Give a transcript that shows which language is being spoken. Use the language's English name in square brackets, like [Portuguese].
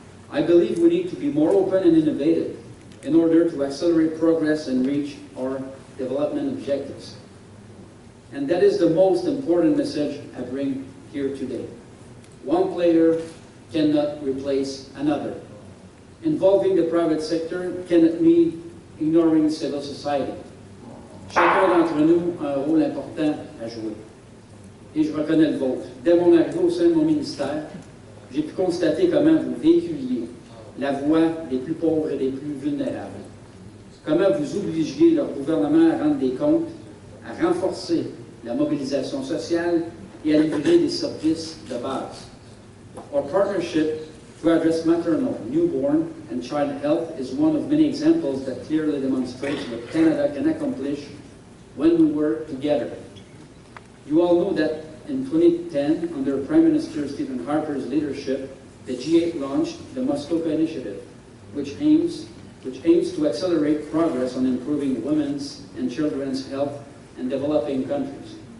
[English] I believe we need to be more open and innovative in order to accelerate progress and reach our development objectives. And that is the most important message I bring here today. One player cannot replace another. Involving the private sector cannot mean ignoring civil society. [French] Chacun d'entre nous a un rôle important à jouer. Et je reconnais le vôtre. Dès mon arrivée au sein de mon ministère, j'ai pu constater comment vous véhiculiez la voix des plus pauvres et des plus vulnérables. Comment vous obligiez leur gouvernement à rendre des comptes, à renforcer la mobilisation sociale et à livrer des services de base. [English] Our partnership to address maternal, newborn, and child health is one of many examples that clearly demonstrates what Canada can accomplish when we work together. You all know that in 2010, under Prime Minister Stephen Harper's leadership, the G8 launched the Muskoka Initiative, which aims to accelerate progress on improving women's and children's health in developing countries.